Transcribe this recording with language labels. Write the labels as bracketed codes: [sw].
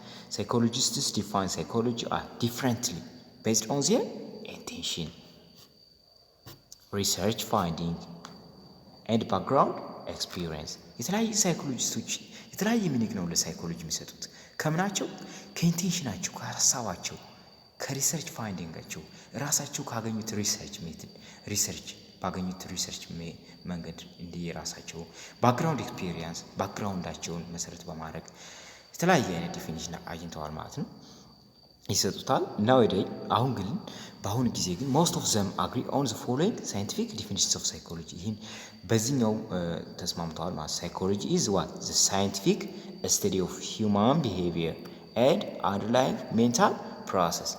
[en] Psychologists define psychology differently based on their intention, research finding and background experience. [am] የተለያዩ ሳይኮሎጂስቶች የተለያየ ሚኒንግ ነው ለሳይኮሎጂ የሚሰጡት። ከምናቸው? ከኢንቴንሽናቸው፣ ከሀሳባቸው፣ ከሪሰርች ፋይንዲንጋቸው ራሳቸው ካገኙት ሪሰርች ሜትድ ሪሰርች ባገኙት ሪሰርች መንገድ እንዲህ ራሳቸው ባክግራውንድ ኤክስፒሪየንስ ባክግራውንዳቸውን መሰረት በማድረግ የተለያየ አይነት ዲፊኒሽን አግኝተዋል ማለት ነው ይሰጡታል። nowadays በአሁኑ ጊዜ ግን [en] most of them agree on the following scientific definitions of psychology. [am] ይህን በዚህኛው ተስማምተዋል ማለት [en] psychology is what? the scientific study of human behavior and underlying mental process.